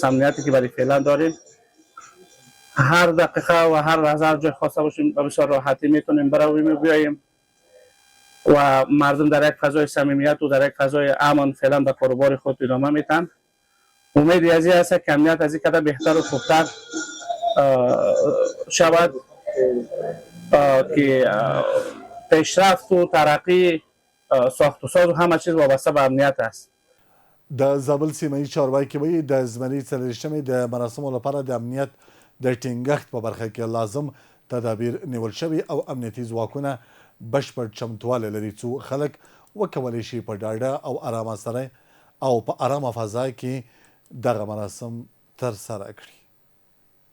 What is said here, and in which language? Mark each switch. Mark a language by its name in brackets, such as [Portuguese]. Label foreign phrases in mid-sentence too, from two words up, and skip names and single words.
[Persian] امنیتی که برای فعلا داریم، هر دقیقه و هر لحظه هر جای خواسته باشیم به بسیار راحتی میتونیم برویم و بیاییم و مردم در یک فضای صمیمیت و در یک فضای امن فعلا به کاروبار خود ادامه میتن. امید از این است که امنیت از این قدر بهتر و خوبتر شود که پیشرفت و ترقی ساخت و ساز و همه چیز وابسته به امنیت است. [Pashto] د زابل سیمه چارواکي وایي د زمري 43مې د مراسمو لپاره د امنیت د ټینګښت په برخه کې لازم تدابیر نیول شوي او امنیتي ځواکونه بشپړ چمتوالی لري څو خلک وکولی شي په ډاډه او ارامه سره او په ارامه فضا کې دغه مراسم ترسره کړي.